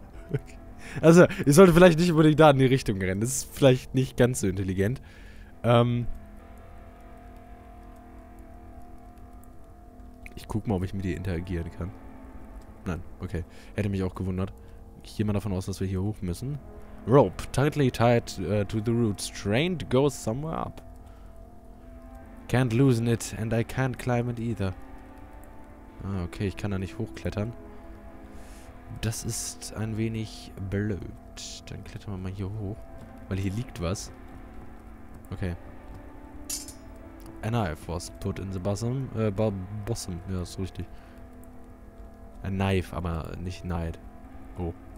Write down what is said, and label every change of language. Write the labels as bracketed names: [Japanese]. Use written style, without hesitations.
[German] Okay. Also, ich sollte vielleicht nicht unbedingt da in die Richtung rennen. Das ist vielleicht nicht ganz so intelligent. Ich guck mal, ob ich mit ihr interagieren kann. Nein, okay. Hätte mich auch gewundert. Ich gehe mal davon aus, dass wir hier hoch müssen. [English] Rope, tightly tied to the roots. Trained goes somewhere up. Can't loosen it and I can't climb it either. [German] Ah, okay, ich kann da nicht hochklettern. Das ist ein wenig blöd. Dann klettern wir mal hier hoch. Weil hier liegt was. Okay. [English] A knife was put in the bosom. [German] Bosom, ja, ist richtig. [English] A knife, [German] aber nicht knight. Oh.